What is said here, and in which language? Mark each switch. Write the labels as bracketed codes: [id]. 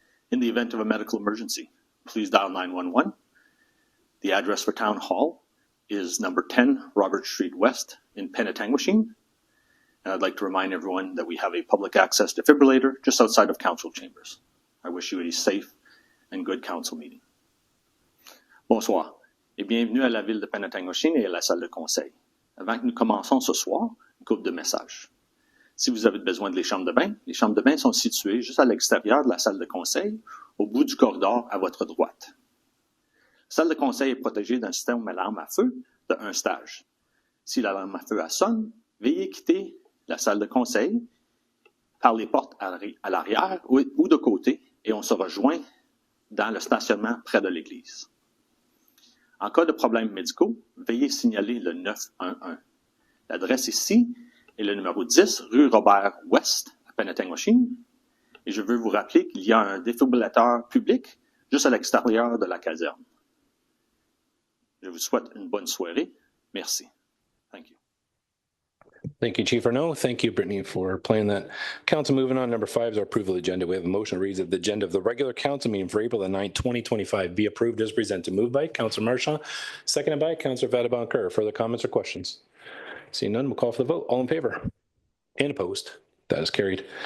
[en] In the event of a medical emergency, please dial 911. The address for Town Hall is number 10 Robert Street West in Penetanguishene. And I'd like to remind everyone that we have a public access defibrillator just outside of council chambers. I wish you a safe and good council meeting. [fr] Bonsoir et bienvenue à la ville de Penetanguishene et à la salle de conseil. Avant que nous commençons ce soir, une couple de messages. Si vous avez besoin de les chambres de bain sont situées juste à l'extérieur de la salle de conseil, au bout du corridor à votre droite. La salle de conseil est protégée d'un système d'alarme à feu de 1 stage. Si l'alarme à feu sonne, veuillez quitter la salle de conseil par les portes à l'arrière ou de côté et on se rejoint dans le stationnement près de l'église. En cas de problèmes médicaux, veuillez signaler le 911. L'adresse ici est le numéro 10 rue Robert-Ouest à Penetanguishene et je veux vous rappeler qu'il y a un défibrillateur public juste à l'extérieur de la caserne. Je vous souhaite une bonne soirée. Merci. [en] Thank you. Thank you, Chief Renaud. Thank you, Brittany, for playing that. Council, moving on, number 5 is our approval agenda. We have a motion that reads that the agenda of the regular council meeting for April the 9th, 2025 be approved as presented. Moved by Councillor Marchand, seconded by Councillor Vataban-Kerr. Further comments or questions? Seeing none, we'll call for the vote. All in favor? And opposed? That is carried.